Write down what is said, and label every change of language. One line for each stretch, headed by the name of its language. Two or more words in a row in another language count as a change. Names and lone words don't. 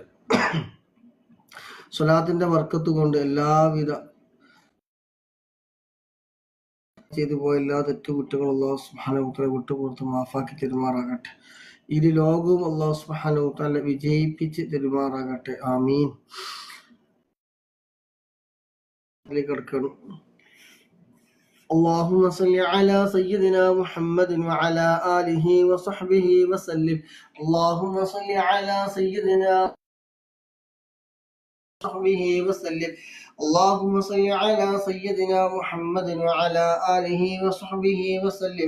Malayalam: സ്വലാത്തിന്റെ ബർക്കത്ത് കൊണ്ട് എല്ലാവിധ ചെയ്തു പോയ എല്ലാ തെറ്റുകുറ്റങ്ങളും
Arabic: الله سبحانه وتعالى
Malayalam: വിട്ടുപുറത്ത് മാഫാക്കി തരുമാറാകട്ടെ. ഇരു ലോകവും
Arabic: الله سبحانه وتعالى
Malayalam: വിജയിപ്പിച്ച് തരുമാറാകട്ടെ. ആമീൻ. കിടക്കണം.
Arabic: اللهم صل على سيدنا محمد وعلى آله وصحبه وسلم. اللهم صل على سيدنا وصحبه وسلم. اللهم صل على سيدنا محمد وعلى آله وصحبه وسلم.